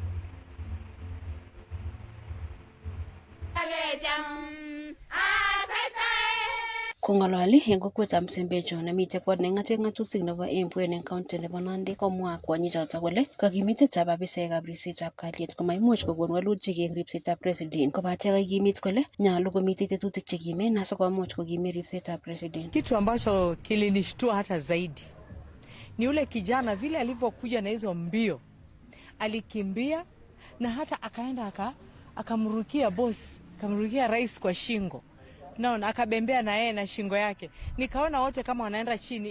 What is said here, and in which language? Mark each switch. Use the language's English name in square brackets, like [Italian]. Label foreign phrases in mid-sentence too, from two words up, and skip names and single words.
[Kalenjin] Kong'ololi eng kokwetab Msembejo nemite kot neng'ate ng'atutik nebo Embwen eng county nebo Nandi komwa kwonyichoto kole kakimitetab afisaekab ripsetab kalyet komaimuch kokon walutik eng ripsetab president kobate kakimit kole nyolu komitei tetutik chekimen asikomuch kokimit ripsetab president. [Swahili] Kitu ambacho kilinishtua hata zaidi ni ule kijana vile alivyokuja na hizo mbio, alikimbia na hata akaenda akamrukia boss, akamrukia rais kwa shingo. Naona akabembea na yeye na shingo yake. Nikaona wote kama wanaenda chini.